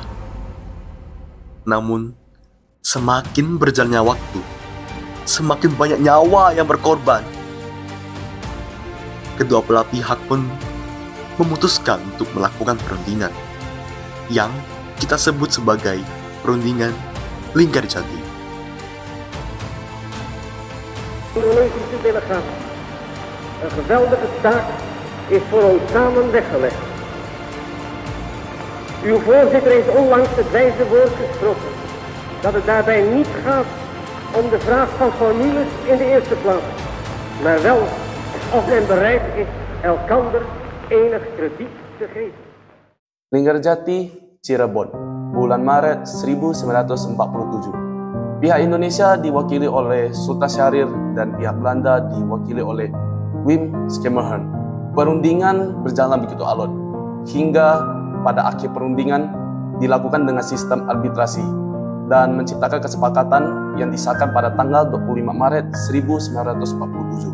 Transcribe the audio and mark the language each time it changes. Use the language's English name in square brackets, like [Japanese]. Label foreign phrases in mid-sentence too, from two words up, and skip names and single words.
[Indonesian] Namun, semakin berjalannya waktu, semakin banyak nyawa yang berkorban. Kedua belah pihak pun memutuskan untuk melakukan perundingan yang kita sebut sebagai perundingan Linggarjati. [Dutch] Indonesische delegatie. Een geweldige taak is voor ons samen weggelegd. Uw voorzitter heeft onlangs het wijze woord gesproken dat het daarbij niet gaat om de vraag van formules in de eerste plaats, maar wel of men bereid is elkander enig krediet te geven. [Indonesian] Linggarjati, Cirebon, bulan Maret 1947. Pihak Indonesia diwakili oleh Sultan Syahrir dan pihak Belanda diwakili oleh Wim Schemerhorn. Perundingan berjalan begitu alot, hingga pada akhir perundingan dilakukan dengan sistem arbitrasi dan menciptakan kesepakatan yang disahkan pada tanggal 25 Maret 1947.